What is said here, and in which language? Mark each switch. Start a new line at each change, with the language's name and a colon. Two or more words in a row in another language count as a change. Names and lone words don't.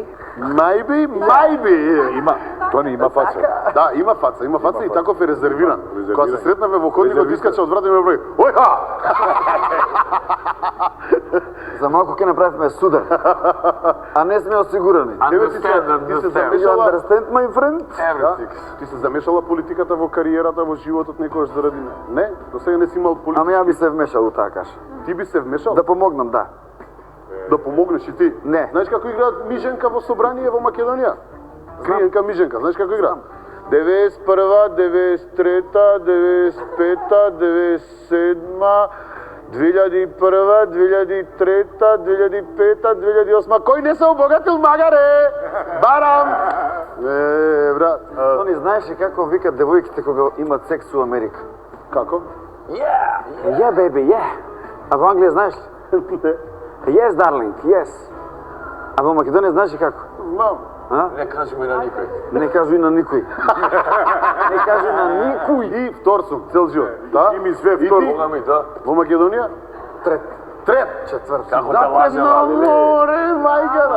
English: Maybe.
Macedonian: Има, тоа не има фаца. Да, има фаца и таков е резервиран. Кога се сретнавме во ходникот, искача од врата и ме брои. Ојха! За малку ќе направиме судар. А не сме осигурани. Тебе ти се
English: You
Macedonian: замешала...
English: understand, my friend?
Macedonian: Да? Ти се замешала политиката во кариерата, во животот некојаш заради... Не, до сега не си имал политика. Ама ја би се вмешал у таа каша. Ти би се вмешал? Да помогнам, да. Да помогнеш и ти? Не. Знаеш како играат Миженка во собрание во Македонија? Криенка Миженка, знаеш како игра? 91, 93, 95, 97, 2001, 2003, 2005, 2008. Кој не се обогатил, магаре? Барам! Брат. Тони, знаеш ли како викат девојките кога имат секс у Америка? Како?
English: Yeah, baby, yeah.
Macedonian: А во Англија знаеш ли? Не.
English: Yes, darling, yes.
Macedonian: А во Македонија знаеш ли како? Знам. А? не кажи ми на никој. Не кажи на никој. Не кажи на никој. И втор сум, цел живот. Да? Ти ми све И втор. ти? Бога ми, да. Во Македонија? Трет. Трет! Четврт. Како те лажела, на леле. море, мајка!